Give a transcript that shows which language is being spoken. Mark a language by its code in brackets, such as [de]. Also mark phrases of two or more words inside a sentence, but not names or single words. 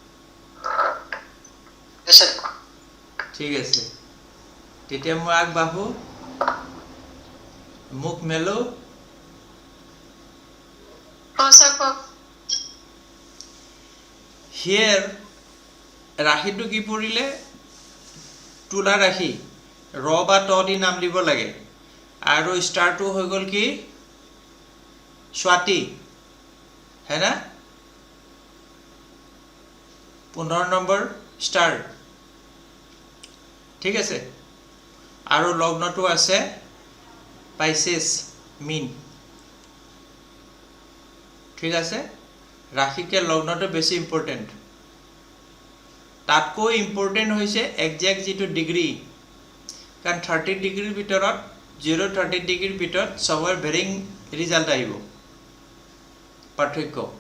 [as] ঠিক আছে তেতিয়া মই আগবাঢ়ো মুখ মেলো here ৰাশিটো কি পৰিলে তুলা ৰাশি ৰ বা ত দি নাম দিব লাগে আৰু ষ্টাৰটো হৈ গল কি [hi] स्वाति है ना [as] 15 নম্বৰ স্টার ঠিক আছে আৰু লগ্নটো আছে [en] Pisces mean [as] ঠিক আছে ৰাশিকে লগ্নটো বেছি ইম্পৰ্টেন্ট তাতকৈ ইম্পৰ্টেন্ট হৈছে এক্সাক্ট যেটো ডিগ্ৰী কাৰণ 30 ডিগ্ৰীৰ ভিতৰত 0-30 ডিগ্ৰীৰ ভিতৰত সবৰ [en] varying result [as] আহিব পাৰ্থক্য